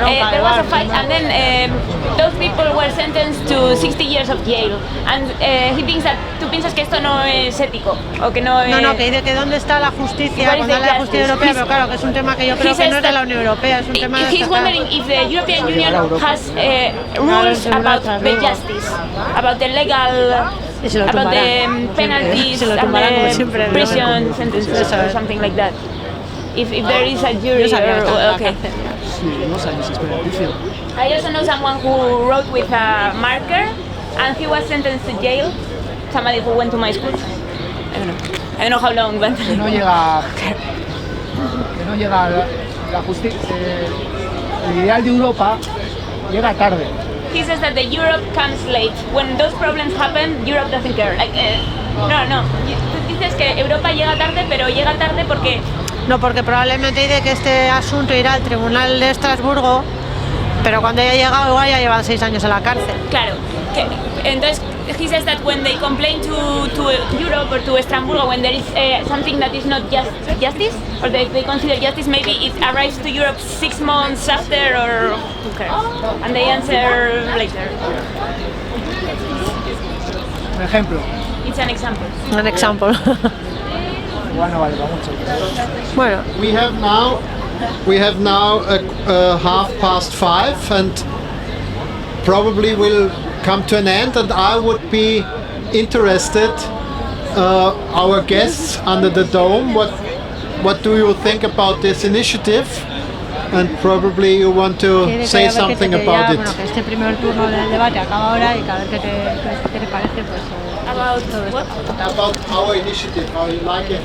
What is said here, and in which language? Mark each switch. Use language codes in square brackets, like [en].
[en] There was a fight, and then those people were sentenced to 60 years of jail. And he thinks that, [es] tú piensas que esto no es ético, o que no es... No, que dice que dónde está la justicia, cuando hay la justicia europea, pero claro, que es un tema que yo creo que no es de la Unión Europea, es un tema de... [en] He's wondering if the European Union has rules about the justice, about the legal... about the penalties and the prison sentences or something like that. If there is a jury okay. I also know someone who wrote with a marker and he was sentenced to jail. Somebody who went to my school. I don't know how long, but... [es] Que no llega la justicia. El ideal de Europa llega tarde. [en] He says that the Europe comes late. When those problems happen, Europe doesn't care. Like, no. [es] Tú dices que Europa llega tarde, pero llega tarde porque... No, porque probablemente dice que este asunto irá al Tribunal de Estrasburgo, pero cuando haya llegado igual ya llevan 6 años en la cárcel. Claro. [en] Entonces, he says that when they complain to Europe or to Strasbourg, when there is something that is not justice, or they consider justice, maybe it arrives to Europe 6 months after, or who cares? And they answer later. [es] Un ejemplo. [en] It's an example. An example. [es] Bueno, vale, mucho. Bueno. [en] We have now a 5:30, and probably will come to an end, and I would be interested, our guests under the dome, what do you think about this initiative? And probably you want to say something about it. [es] Bueno, que este primer turno del debate acaba ahora y cada vez que te parece, pues... [en] About what? About our initiative, how you like it.